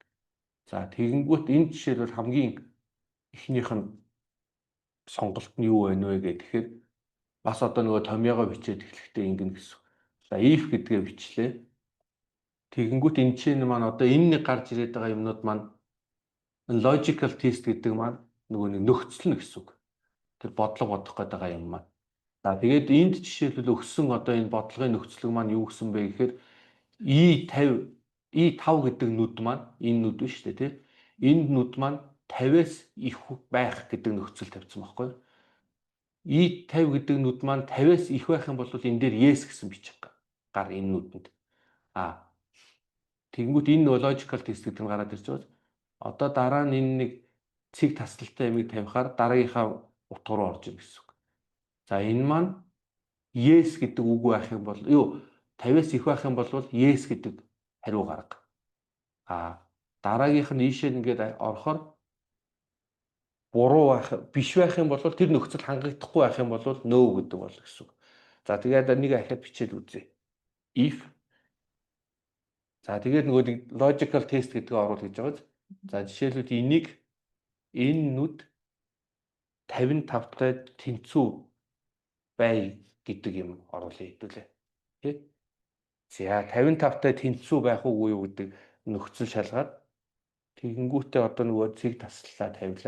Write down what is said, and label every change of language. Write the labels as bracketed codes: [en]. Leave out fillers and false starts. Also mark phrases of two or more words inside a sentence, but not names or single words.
[mn] За тэгэнгүүт энэ жишээлбэл хамгийн эхнийх нь сонголт нь юу байна вэ гэхээр бас одоо нөгөө томьёогоо бичээд эхлэхдээ ингэнэ гэсэн. За if гэдгээ бичлээ. Тэгэнгүүт энэ чинь маань одоо энэ нэг гарч ирээд байгаа юмнууд маань [en] logical test [mn] гэдэг маань нөгөө нэг нөхцөл нь гэсэн үг. Тэр бодлого бодох гээд байгаа юм маань. За тэгээд энд жишээлбэл өгсөн одоо энэ бодлогын нөхцөлөг маань юу гэсэн бэ гэхээр E50 E5 гэдэг нүд маань энэ нүд биш үү тий. Энэ нүд маань 50-аас их байх гэдэг нөхцөл тавьсан байхгүй. E50 гэдэг нүд маань 50-аас их байх юм бол энэ дээр yes гэсэн бичих гар энэ нүдэнд. Тэгэнгүүт энэ [en] logical test [mn] гэдэг нь гараад ирж байгаа. Одоо дараа нь энэ нэг цэг тасалтай ямиг тавихаар дараагийнхаа утга руу орж ирнэ гэсэн үг. За энэ маань yes гэдэг үг байх юм бол 50-аас их байх юм бол yes гэдэг хариу гарга. Дараагийнх нь ийшээ ингээд орохоор буруу байх биш байх юм бол тэр нөхцөл хангагдахгүй байх юм бол no гэдэг бол гэсэн үг. За тэгээд нэг ахиад бичээд үзье. If за тэгээд нөгөө нэг [en] logical test [mn] гэдгээ оруул гэж байгаа. За жишээлбэл энийг энэ нүд 55-тай тэнцүү бай гэдэг юм оруулъя хэдүүлээ. Тэ? За 55-тай тэнцүү байх уугүй юу гэдэг нөхцөл шалгаад тэгэнгүүтээ одоо нөгөө цэг таслалаа тавилаа.